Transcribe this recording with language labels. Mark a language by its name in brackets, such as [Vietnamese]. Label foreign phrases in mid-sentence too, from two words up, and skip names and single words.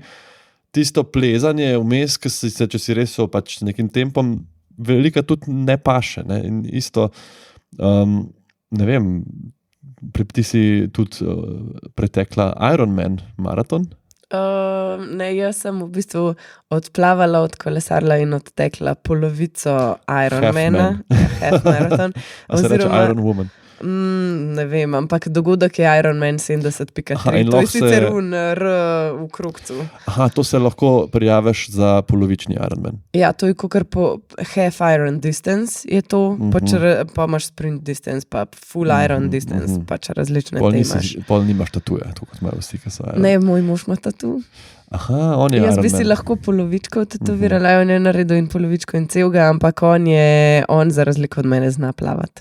[Slovenian] Tisto plezanje vmes, če si res pač s nekim tempom, velika tudi ne paše. Ne? In isto, ne vem, Ti si tudi pretekla Ironman maraton? Ne, jaz sem v bistvu odplavala, odkolesarila in odtekla polovico Ironmana. [English] Half marathon. [Slovenian] A se reče Iron Woman? Ne vem, ampak dogodek je Ironman 70.3. in To lahko je sicer R v krogcu. To se lahko prijaviš za polovični Ironman. Ja, to je kakor po [English] half Iron distance [Slovenian] je to, pač pa imaš [English] sprint distance, [Slovenian] pa [English] full Iron distance, [Slovenian] pač različne te imaš. Pol nimaš tatuje, tako kot imajo vsi, ki so Iron. Ne, moj mož ima tatu. On je Jaz Iron bi si Man. lahko polovičko tetovirala, on je naredil in polovičko in celega, ampak on za razliko od mene zna plavati.